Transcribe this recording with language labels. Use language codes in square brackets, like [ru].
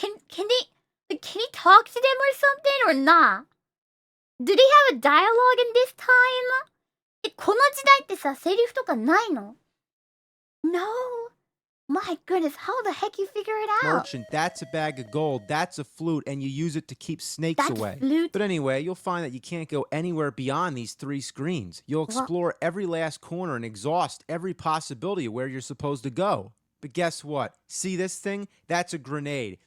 [en] Can he talk to them or something or not? Do they have a dialogue in this time? [ja] この時代ってさ、セリフとかないの? [en] No. My goodness, how the heck you figure it out? Merchant, that's a bag of gold, that's a flute, and you use it to keep snakes away. Flute? But anyway, you'll find that you can't go anywhere beyond these 3 screens. You'll explore every last corner and exhaust every possibility of where you're supposed to go. But guess what? See this thing? That's a grenade.